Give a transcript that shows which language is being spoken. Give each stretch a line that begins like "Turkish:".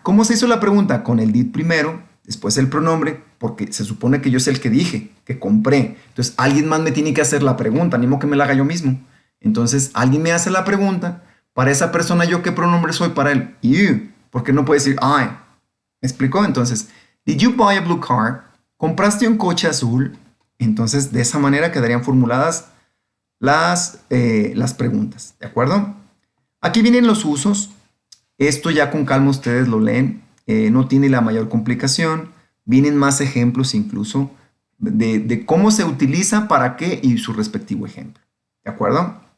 Spanish: ¿Cómo se hizo la pregunta? Con el did primero, después el pronombre, porque se supone que yo es el que dije, que compré. Entonces, alguien más me tiene que hacer la pregunta, ni modo que me la haga yo mismo. Entonces, alguien me hace la pregunta. Para esa persona, ¿yo qué pronombre soy para él? You. Porque no puede decir I. ¿Me explicó?
English: Entonces, did you buy a blue car?
Spanish: ¿Compraste un coche azul? Entonces, de esa manera quedarían formuladas las preguntas. ¿De acuerdo? Aquí vienen los usos. Esto ya con calma ustedes lo leen. No tiene la mayor complicación. Vienen más ejemplos incluso de cómo se utiliza, para qué y su respectivo ejemplo. ¿De acuerdo?